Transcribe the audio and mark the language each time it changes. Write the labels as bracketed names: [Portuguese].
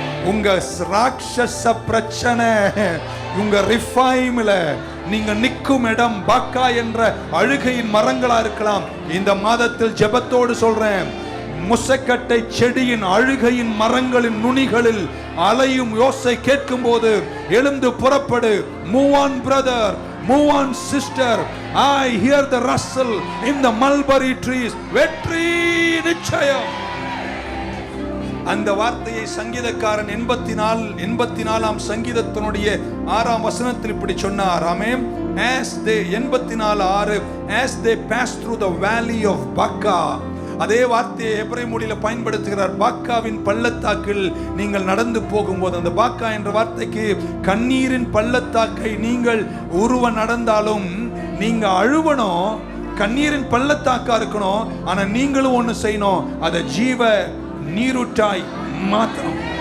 [Tamil] உங்க ராட்சச பிரச்சனை, உங்க ரிஃபைம்ல நீங்க நிற்கும் இடம் பாக்கா என்ற அழுகையின் மரங்களா இருக்கலாம். இந்த மாதத்தில் ஜெபத்தோடு சொல்றேன், முசக்கட்டை செடியின் அழுகையின் மரங்களின் நுனிகளில் அலையும் யோசை கேட்கும் போது எழுந்து புறப்படு. [English] Move on brother, move on sister. I hear the rustle in the mulberry trees. [Tamil] வெற்றி நிச்சயம். அந்த வார்த்தையை சங்கீதக்காரன் 84ஆம் சங்கீதத்தினுடைய 6ஆம் வசனத்தில் இப்படி சொன்னார். ஆமென். [English] As they 84:6 as they pass through the valley of Baca. [Tamil] அதே வார்த்தையை எபிரேய மொழியில பயன்படுத்துகிறார். பாக்காவின் பள்ளத்தாக்கில் நீங்கள் நடந்து போகும்போது, அந்த பாக்கா என்ற வார்த்தைக்கு கண்ணீரின் பள்ளத்தாக்கை நீங்கள் உருவ நடந்தாலும் நீங்க அழுவணும், கண்ணீரின் பள்ளத்தாக்கா இருக்கணும். ஆனா நீங்களும் ஒண்ணு செய்யணும், அதை ஜீவ நீரூற்றாய் மாத்தணும்.